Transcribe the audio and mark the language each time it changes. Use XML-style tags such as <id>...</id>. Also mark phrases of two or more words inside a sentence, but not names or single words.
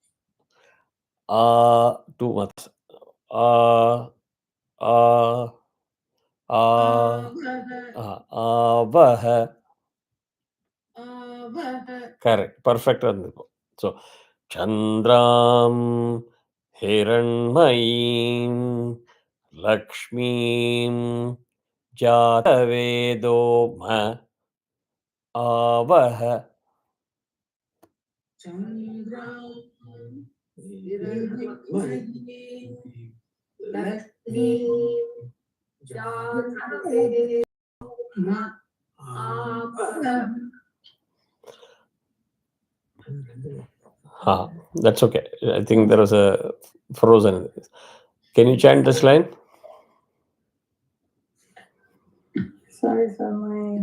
<ta>டூ மாத்திரா ஆ ஆ ஆவஹ கரெக்ட் பர்ஃபெக்டாக இருந்திருக்கும் ஸோ</ta> <sa>चन्द्रां हिरण्मयीं लक्ष्मीं जातवेदो म आवह चन्द्रां। हिरण्मयीं. लक्ष्मीं। जातवेदो.</sa> <en>That's okay. I think there was a frozen. Can you chant this line? Sorry, sir.</en>